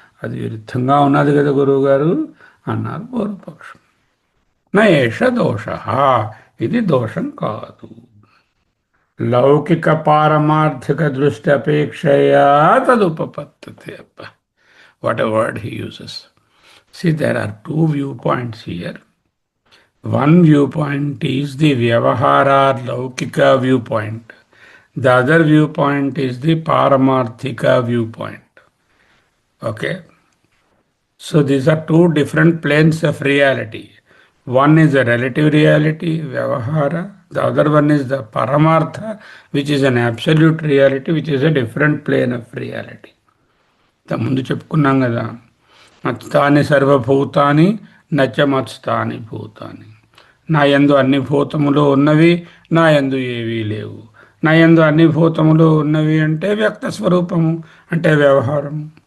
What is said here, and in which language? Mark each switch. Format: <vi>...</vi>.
<te>అది విరుద్ధంగా ఉన్నది కదా గురువు గారు అన్నారు పూర్వపక్షం.</te> <sa>నయేష దోష,</sa> <te>ఇది దోషం కాదు.</te> <sa>లౌకిక పారమార్థిక దృష్టి అపేక్షయా తదుపపత్తతే.</sa> <en>What a word he uses. See, there are two viewpoints here. One viewpoint is the Vyavahara Laukika viewpoint. The other viewpoint is the Paramarthika viewpoint. Okay? So these are two different planes of reality. One is a relative reality, Vyavahara. The other one is the Paramartha, which is an absolute reality, which is a different plane of reality.</en> <te>ముందు చెప్పుకున్నాం కదా,</te> <sa>మత్స్థాని సర్వభూతాని నచ మత్స్థాని భూతాని.</sa> <te>నా యందు అన్ని భూతములు ఉన్నవి, నా యందు ఏవీ లేవు. నా యందు అన్ని భూతములు ఉన్నవి అంటే వ్యక్త స్వరూపము, అంటే వ్యవహారము.</te>